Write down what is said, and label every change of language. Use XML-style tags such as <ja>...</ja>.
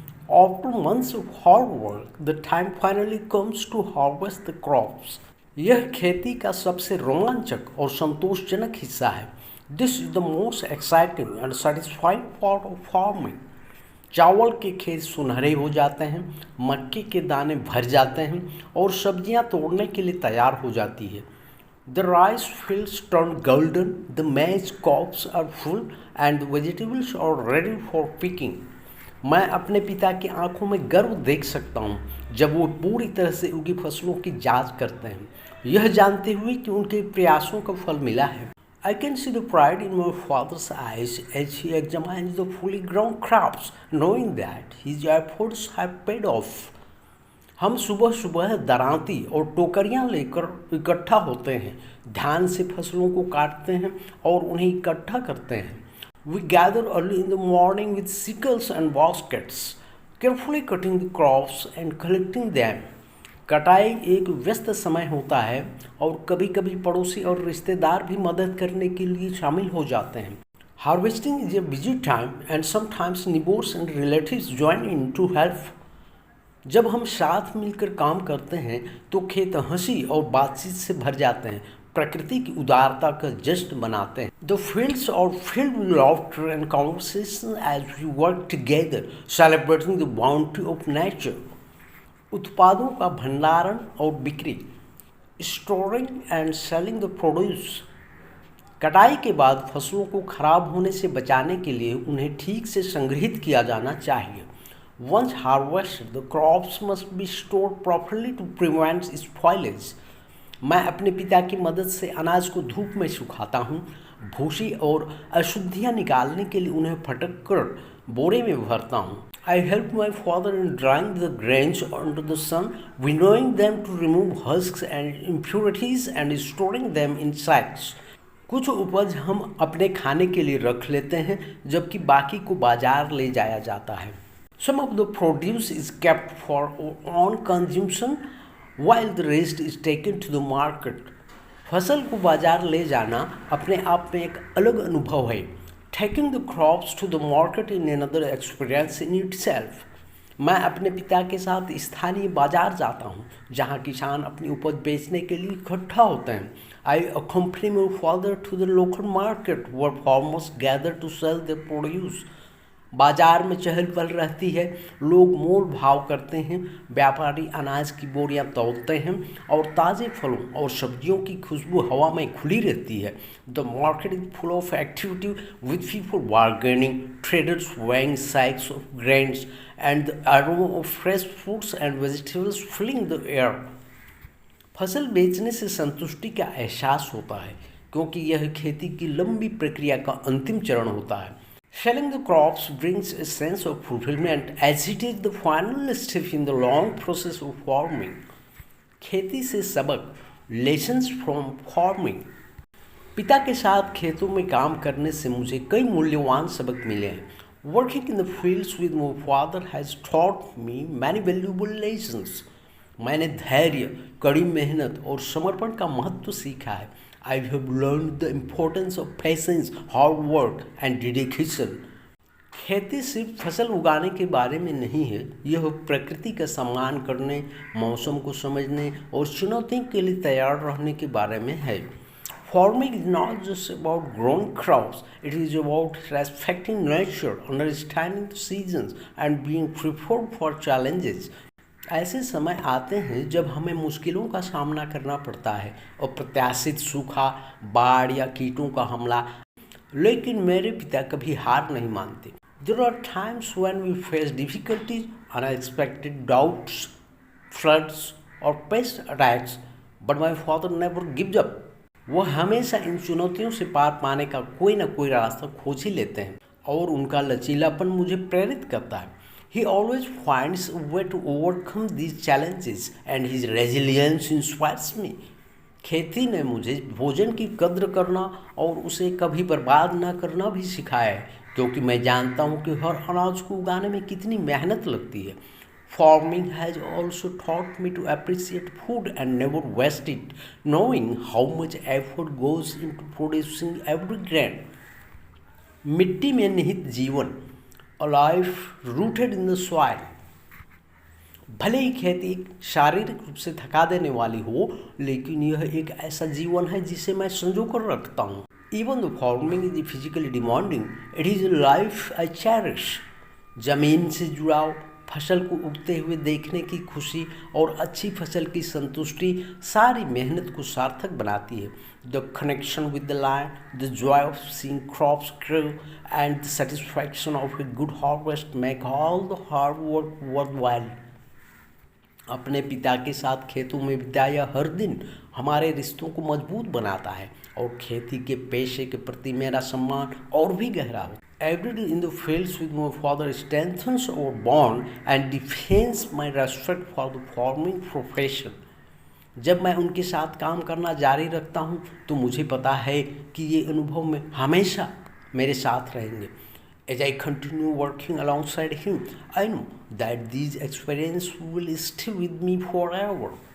<en>After months of hard work, the time finally comes to harvest the crops.</en> <hi>यह खेती का सबसे रोमांचक और संतोषजनक हिस्सा है।</hi> <en>This is the most exciting and satisfying part of farming.</en> <hi>चावल के खेत सुनहरे हो जाते हैं, मक्के के दाने भर जाते हैं और सब्जियां तोड़ने के लिए तैयार हो जाती है।</hi> <en>The rice fields turn golden, the maize cobs are full and the vegetables are ready for picking.</en> <hi>मैं अपने पिता की आंखों में गर्व देख सकता हूँ जब वो पूरी तरह से उनकी फसलों की जांच करते हैं, यह जानते हुए कि उनके प्रयासों का फल मिला है।</hi> <en>I can see the pride in my father's eyes as he examines the fully grown crops, knowing that his efforts have paid off.</en> <hi>हम सुबह सुबह दरांती और टोकरियां लेकर इकट्ठा होते हैं, ध्यान से फसलों को काटते हैं और उन्हें इकट्ठा करते हैं।</hi> <en>We gather early in the morning with sickles and baskets, carefully cutting the crops and collecting them.</en> <hi>कटाई एक व्यस्त समय होता है और कभी कभी पड़ोसी और रिश्तेदार भी मदद करने के लिए शामिल हो जाते हैं।</hi> <en>Harvesting is a busy time and sometimes neighbors and relatives join in to help.</en> <hi>जब हम साथ मिलकर काम करते हैं तो खेत हंसी और बातचीत से भर जाते हैं, प्रकृति की उदारता का जश्न मनाते हैं।</hi> <en>The fields are filled with laughter and conversation as we work together, celebrating the bounty of nature.</en> <hi>उत्पादों का भंडारण और बिक्री,</hi> <en>Storing and selling the produce.</en> <hi>कटाई के बाद फसलों को खराब होने से बचाने के लिए उन्हें ठीक से संग्रहित किया जाना चाहिए।</hi> <en>Once harvested, the crops must be stored properly to prevent spoilage.</en> <hi>मैं अपने पिता की मदद से अनाज को धूप में सुखाता हूँ, भूसी और अशुद्धियाँ निकालने के लिए उन्हें फटक कर बोरे में भरता हूँ।</hi> <en>I help my father in drying the grains under the sun, winnowing them to remove husks and impurities and storing them in sacks.</en> <hi>कुछ उपज हम अपने खाने के लिए रख लेते हैं जबकि बाकी को बाजार ले जाया जाता है।</hi> <en>Some of the produce is kept for our own consumption while the rest is taken to the market.</en> <hi>फसल को बाजार ले जाना अपने आप में एक अलग अनुभव है।</hi> <en>Taking the crops to the market in another experience in itself.</en> <hi>मैं अपने पिता के साथ स्थानीय बाजार जाता हूँ जहाँ किसान अपनी उपज बेचने के लिए इकट्ठा होते हैं।</hi> <en>I accompany my father to the local market where farmers gather to sell their produce.</en> <hi>बाजार में चहल पहल रहती है, लोग मोल भाव करते हैं, व्यापारी अनाज की बोरियां तौलते हैं और ताज़े फलों और सब्जियों की खुशबू हवा में खुली रहती है।</hi> <en>The market is full of activity with people bargaining, traders weighing sacks of grains and the aroma of fresh fruits and vegetables filling the air.</en> <hi>फसल बेचने से संतुष्टि का एहसास होता है क्योंकि यह खेती की लंबी प्रक्रिया का अंतिम चरण होता है।</hi> <en>Selling the crops brings a sense of fulfillment as it is the final step in the long process of farming.</en> <hi>खेती से सबक,</hi> <en>lessons from farming.</en> <hi>पिता के साथ खेतों में काम करने से मुझे कई मूल्यवान सबक मिले हैं।</hi> <en>Working in the fields with my father has taught me many valuable lessons.</en> <hi>मैंने धैर्य, कड़ी मेहनत और समर्पण का महत्व सीखा है।</hi> <en>I have learned the importance of patience, hard work and dedication.</en> <hi>खेती सिर्फ फसल उगाने के बारे में नहीं है, यह प्रकृति का सम्मान करने, मौसम को समझने और चुनौतियों के लिए तैयार रहने के बारे में है।</hi> <en>Farming is not just about growing crops, it is about respecting nature, understanding the seasons and being prepared for challenges.</en> <hi>ऐसे समय आते हैं जब हमें मुश्किलों का सामना करना पड़ता है, अप्रत्याशित सूखा, बाढ़ या कीटों का हमला, लेकिन मेरे पिता कभी हार नहीं मानते।</hi> <en>There are times when we face difficulties, unexpected doubts, floods or pest attacks, but my father never gives up.</en> <hi>वह हमेशा इन चुनौतियों से पार पाने का कोई ना कोई रास्ता खोज ही लेते हैं और उनका लचीलापन मुझे प्रेरित करता है।</hi> <en>He always finds a way to overcome these challenges and his resilience inspires me.</en> <hi>खेती ने मुझे भोजन की कद्र करना और उसे कभी बर्बाद न करना भी सिखाया है क्योंकि मैं जानता हूँ कि हर अनाज को उगाने में कितनी मेहनत लगती है।</hi> <en>Farming has also taught me to appreciate food and never waste it, knowing how much effort goes into producing every grain.</en> <hi>मिट्टी में निहित जीवन,</hi> <en>a life rooted in the soil.</en> <hi>भले ही खेती शारीरिक रूप से थका देने वाली हो, लेकिन यह एक ऐसा जीवन है जिसे मैं संजो कर रखता हूँ।</hi> <en>Even though farming is physically demanding, it is a life I cherish.</en> <hi>जमीन से जुड़ाव, फसल को उगते हुए देखने की खुशी और अच्छी फसल की संतुष्टि सारी मेहनत को सार्थक बनाती है।</hi> <en>The connection with the land, the joy of seeing crops grow and the satisfaction of a good harvest make all the hard work worth.</en> <hi>अपने पिता के साथ खेतों में बिताया हर दिन हमारे रिश्तों को मजबूत बनाता है और खेती के पेशे के प्रति मेरा सम्मान और भी गहरा हो।</hi> <en>Every day in the fields with my father strengthens our bond and defends my respect for the farming profession.</en> <hi>जब मैं उनके साथ काम करना जारी रखता हूँ तो मुझे पता है कि ये अनुभव में हमेशा मेरे साथ रहेंगे।</hi> <en>As I continue working alongside him, I know that these experiences will stay with me forever.</en>